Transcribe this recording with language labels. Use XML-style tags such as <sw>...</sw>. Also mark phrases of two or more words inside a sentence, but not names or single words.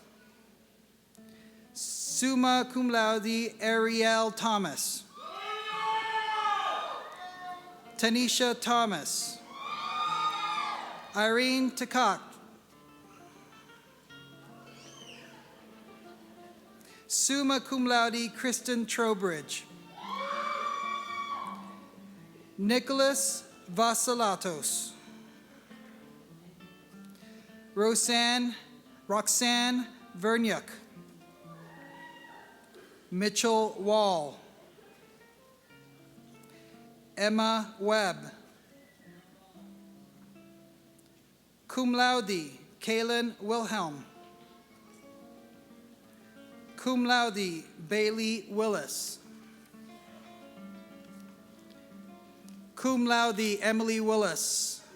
<la>Summa cum laude,</la> <en>Ariel Thomas. Tanisha Thomas.</en> <la>Irene Takak. Summa cum laude,</la> <en>Kristen Trowbridge. Nicholas Vasilatos. Roxanne Vernyuk. Mitchell Wall. Emma Webb.</en> <la>Cum laude, Kaylin Wilhelm. Cum laude, Bailey Willis. Cum laude, Emily Willis.</la>